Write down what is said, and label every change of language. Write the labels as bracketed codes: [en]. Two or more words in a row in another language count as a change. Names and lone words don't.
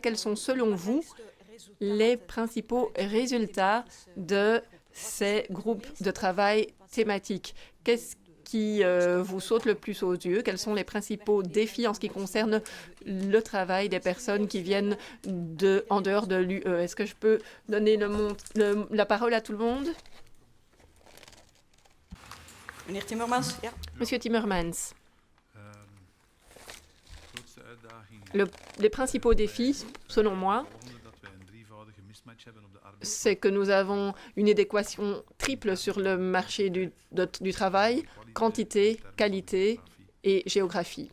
[fr] Quels sont, selon vous, les principaux résultats de ces groupes de travail thématiques? Qu'est-ce qui vous saute le plus aux yeux? Quels sont les principaux défis en ce qui concerne le travail des personnes qui viennent en dehors de l'UE? Est-ce que je peux donner la parole à tout le monde? [nl] Meneer Timmermans, ja. [fr] Monsieur Timmermans. Les principaux défis, selon moi, c'est que nous avons une inadéquation triple sur le marché du travail, quantité, qualité et géographie.